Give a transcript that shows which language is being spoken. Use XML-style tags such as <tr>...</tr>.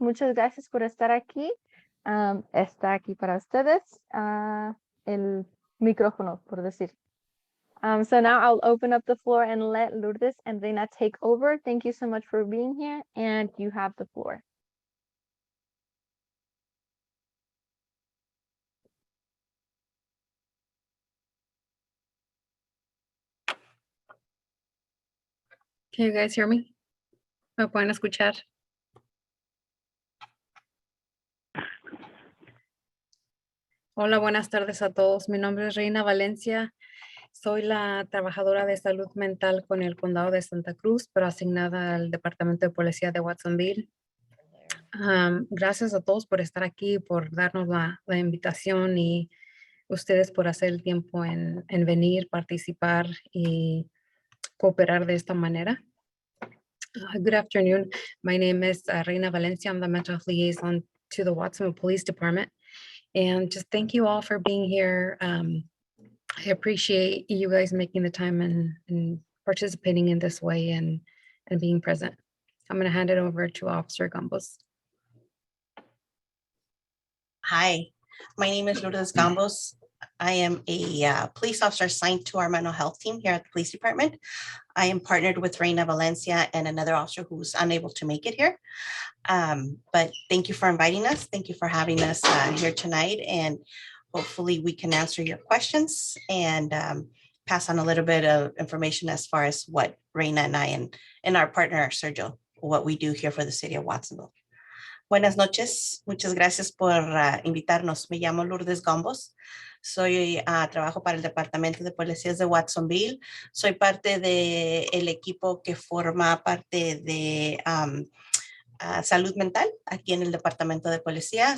<es>Muchas gracias por estar aquí. Está aquí para ustedes el micrófono, por decir.</es> <en>So now I'll open up the floor and let Lourdes and Reina take over. Thank you so much for being here, and you have the floor. Can you guys hear me?</en> <es>¿Me pueden escuchar? Hola, buenas tardes a todos. Mi nombre es Reina Valencia. Soy la trabajadora de salud mental con el condado de Santa Cruz, pero asignada al Departamento de Policía de Watsonville. Gracias a todos por estar aquí, por darnos la invitación y ustedes por hacer el tiempo en venir, participar y cooperar de esta manera.</es> <en>Good afternoon. My name is Reina Valencia. I'm the mental health liaison to the Watsonville Police Department. And just thank you all for being here. I appreciate you guys making the time and participating in this way and being present. I'm going to hand it over to Officer Gambos. Hi, my name is Lourdes Gambos. I am a police officer assigned to our mental health team here at the police department. I am partnered with Reina Valencia and another officer who's unable to make it here. But thank you for inviting us. Thank you for having us here tonight. And hopefully we can answer your questions and pass on a little bit of information as far as what Reina and I and our partner, Sergio, what we do here for the city of Watsonville.</en> <es>Buenas noches, muchas gracias por invitarnos. Me llamo Lourdes Gombos. Soy trabajo para el Departamento de Policías de Watsonville. Soy parte del equipo que forma parte de salud mental aquí en el Departamento de Policía.</es>